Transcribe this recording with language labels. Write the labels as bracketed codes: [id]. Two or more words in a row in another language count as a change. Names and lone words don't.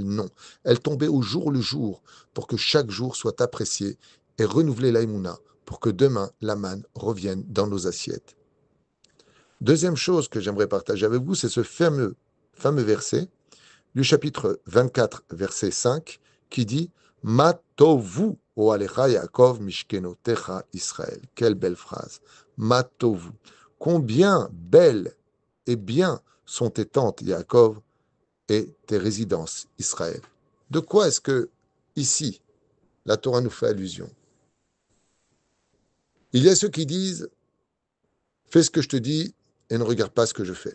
[fr] Non, elle tombait au jour le jour pour que chaque jour soit apprécié et renouveler la Emouna pour que demain la manne revienne dans nos assiettes. Deuxième chose que j'aimerais partager avec vous, c'est ce fameux verset du chapitre 24, verset 5, qui dit « [he] מה טובו אהליך יעקב משכנותיך ישראל ». [fr] Quelle belle phrase. « [he] מה טובו ». [fr] Combien belles et bien sont tes tentes, Yaakov, et tes résidences, Israël. De quoi est-ce que, ici, la Torah nous fait allusion? Il y a ceux qui disent « Fais ce que je te dis et ne regarde pas ce que je fais ».